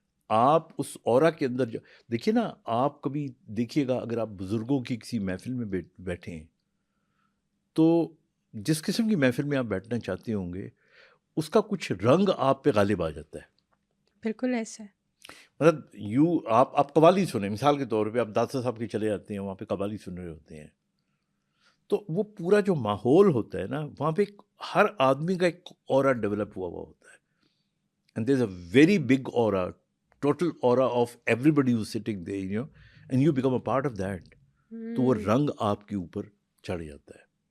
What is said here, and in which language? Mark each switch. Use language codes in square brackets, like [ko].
[ur] آپ اس اورا کے اندر دیکھیے نا, آپ کبھی دیکھیے گا اگر آپ بزرگوں کی کسی محفل میں بیٹھے ہیں تو جس قسم کی محفل میں آپ بیٹھنا چاہتے ہوں گے اس کا کچھ رنگ آپ پہ غالب آ جاتا ہے. بالکل ایسا ہے. مطلب آپ قوالی سنیں, مثال کے طور پہ آپ دادسا صاحب کے چلے جاتے ہیں, وہاں پہ قوالی سن رہے ہوتے ہیں, تو وہ پورا جو ماحول ہوتا ہے نا وہاں پہ ہر آدمی کا ایک اورا ڈیولپ ہوا ہوتا ہے. [en] And there is a very big aura, total aura of everybody who sitting there, you know, and you become a part of that. [ur] تو وہ رنگ آپ کے اوپر چڑھ جاتا ہے.